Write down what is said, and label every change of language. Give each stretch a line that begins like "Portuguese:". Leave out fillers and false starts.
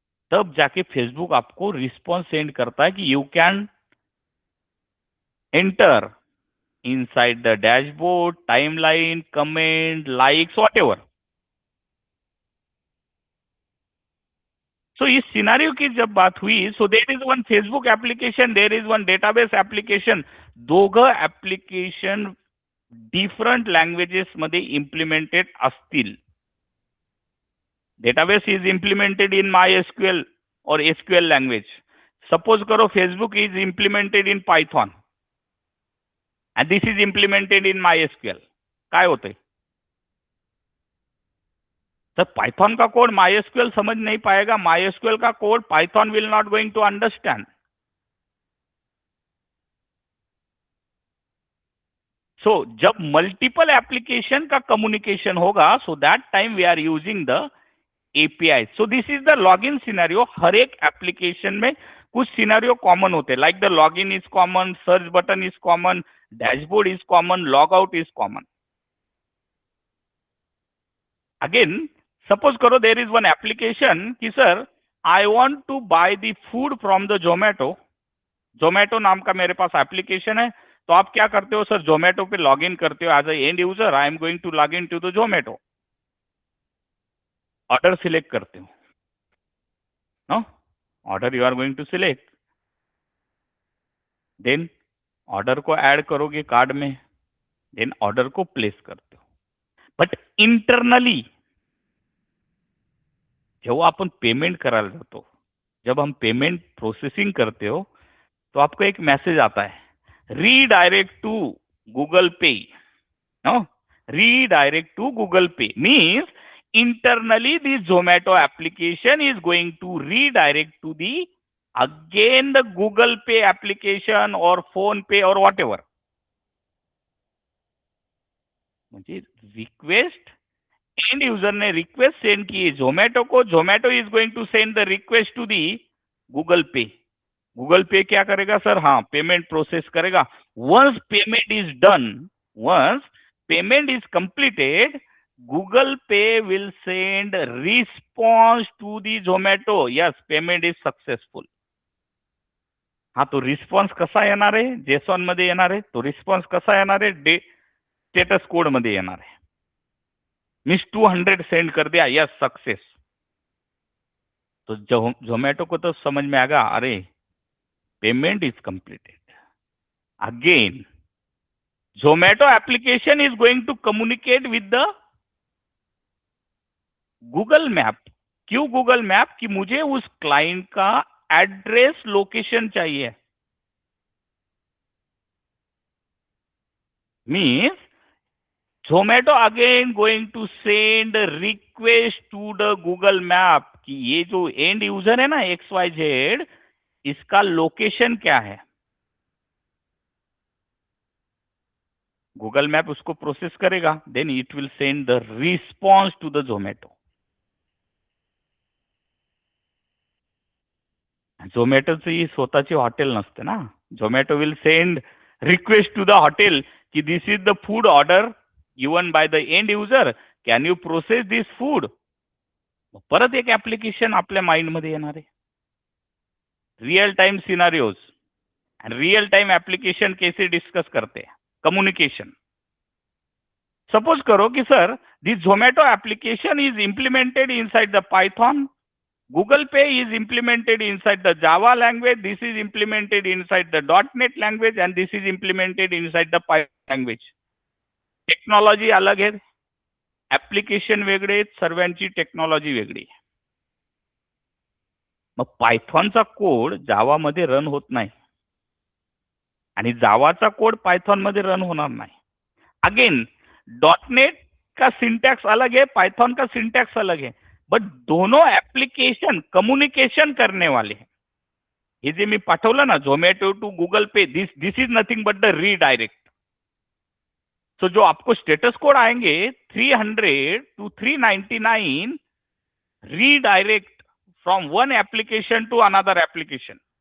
Hindi: तब जाके फेसबुक आपको रिस्पॉन्स सेंड करता है कि
English: You can enter inside the dashboard, timeline, comment, likes, whatever. So
Hindi: इस सिनारियो की जब बात हुई,
English: so there is one Facebook application, there is one database application.
Marathi: दोघं ऍप्लिकेशन डिफरंट लँग्वेजेस मध्ये इम्प्लिमेंटेड असतील.
English: Database is implemented in MySQL और SQL language.
Hindi: Suppose करो
English: Facebook is implemented in Python and this is implemented in MySQL.
Marathi: काय होते sir,
Hindi: Python का code MySQL समझ नहीं पाएगा,
English: MySQL का code Python will not going to understand.
Hindi: सो जब मल्टीपल एप्लीकेशन का कम्युनिकेशन होगा, so that time we are using the API.
English: So this is the login scenario.
Hindi: हर एक एप्लीकेशन में कुछ सिनेरियो कॉमन होते हैं,
English: Like the login is common, search button is common, dashboard is common, logout is common. Again, suppose करो there is one application कि sir I want to buy the food from the Zomato.
Hindi: Zomato नाम का मेरे पास application है. तो आप क्या करते हो सर, Zomato पे लॉग इन करते हो as A and user.
English: I am going to log in to the Zomato.
Hindi: Order select करते हो,
English: no order you are going to select,
Hindi: then order को ऐड करोगे कार्ड में, देन ऑर्डर को place करते हो. बट इंटरनली
Marathi: जेव्हा आपण पेमेंट करायला जातो,
Hindi: जब हम पेमेंट प्रोसेसिंग करते हो, तो आपको एक मैसेज आता है, रीडायरेक्ट टू गूगल पे.
English: No, redirect to Google Pay means internally the Zomato application is going to redirect to the again the Google Pay application or Phone Pay or whatever. म्हणजे request end user ने request send की है Zomato को, Zomato is going to send the request to the Google Pay.
Hindi: Google पे क्या करेगा sir, हाँ पेमेंट प्रोसेस करेगा.
English: Once payment is done, once payment is completed, Google Pay will send response to the Zomato. Yes, payment is successful.
Marathi: हाँ, तो response कसा येणार आहे, JSON मध्ये येणार आहे. तो रिस्पॉन्स कसा येणार आहे, स्टेटस कोड मध्ये येणार आहे.
English: Means 200 send कर दिया, yes success.
Hindi: तो जोमेटो को तो समझ में आएगा, अरे payment is completed.
English: Again Zomato application is going to communicate with the Google map.
Hindi: क्यों गूगल मैप, कि मुझे उस क्लाइंट का एड्रेस लोकेशन चाहिए.
English: means Zomato again going to send request to the Google map
Hindi: कि ये जो एंड यूजर है ना XYZ, इसका लोकेशन क्या है.
English: Google map उसको process करेगा, then it will send the response to the Zomato.
Marathi: झोमॅटोची स्वतःची हॉटेल नसते ना.
English: Zomato will send request to the hotel की this is the food order given by the end user, can you process this food.
Marathi: परत एक application आपल्या माइंडमध्ये येणार आहे.
English: real time scenarios and real time application
Hindi: कैसे डिस्कस करते हैं.
English: Communication. Suppose करो कि sir this Zomato application is implemented inside the Python, Google Pay is implemented inside the Java language, this is implemented inside the .NET language and this is implemented inside the Python language.
Marathi: Technology अलग आहे, application वेगळे आहेत, सर्वांची technology वेगळी आहे. मग पायथॉनचा code जावामध्ये run होत नाही आणि जावाचा कोड पायथॉन मध्ये रन होणार नाही.
Hindi: अगेन .NET का सिंटैक्स अलग है, पाइथन का सिंटैक्स अलग है, बट दोनों एप्लीकेशन कम्युनिकेशन करने वाले हैं.
Marathi: हे जे मी पाठवलं ना Zomato to Google pay,
English: This is nothing but the redirect. So जो आपको status code आएंगे 300 to 399 redirect from one application to another application.